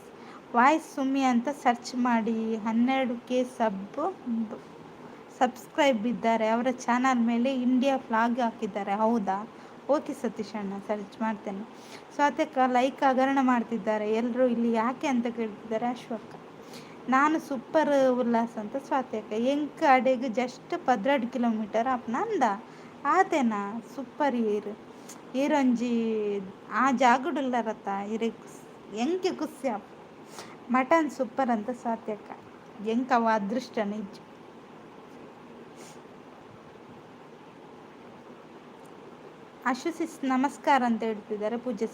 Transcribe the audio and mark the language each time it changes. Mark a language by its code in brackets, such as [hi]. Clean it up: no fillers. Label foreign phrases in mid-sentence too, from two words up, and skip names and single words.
[kn] ವಾಯ್ಸ್ ಸುಮ್ಮಿ ಅಂತ ಸರ್ಚ್ ಮಾಡಿ 12K ಸಬ್ಸ್ಕ್ರೈಬ್ ಇದ್ದಾರೆ. ಅವರ ಚಾನಲ್ ಮೇಲೆ ಇಂಡಿಯಾ ಫ್ಲಾಗ್ ಹಾಕಿದ್ದಾರೆ. ಹೌದಾ? ಓಕೆ ಸತೀಶ್ ಅಣ್ಣ, ಸರ್ಚ್ ಮಾಡ್ತೇನೆ. ಸ್ವಾತಕ್ಕ ಲೈಕ್ ಹಗರಣ ಮಾಡ್ತಿದ್ದಾರೆ ಎಲ್ಲರೂ ಇಲ್ಲಿ ಯಾಕೆ ಅಂತ ಕೇಳ್ತಿದ್ದಾರೆ ಅಶ್ವಕ್ಕ. ನಾನು ಸೂಪರ್ ಉಲ್ಲಾಸ್ ಅಂತ ಸ್ವಾತಕ್ಕ. [tcy] ಎಂಕ ಅಡೆಗೆ ಜಸ್ಟ್ 12 ಕಿಲೋಮೀಟರ್ ನಂದ ಆತೇನಾ ಸೂಪರ್ ಈರೊಂಜಿ ಆ ಜಾಗುಡುಲ್ಲರತ್ತ ಎಂಕೆ ಖುಷಿ ಮಟನ್ ಸೂಪರ್ ಅಂತ ಸ್ವಾತಕ್ಕ. ಎಂಕವ ಅದೃಷ್ಟ ನಿಜ. [kn] ಅಶುಸಿಸ್ ನಮಸ್ಕಾರ ಅಂತ ಹೇಳ್ತಿದ್ದಾರೆ ಪೂಜೆ.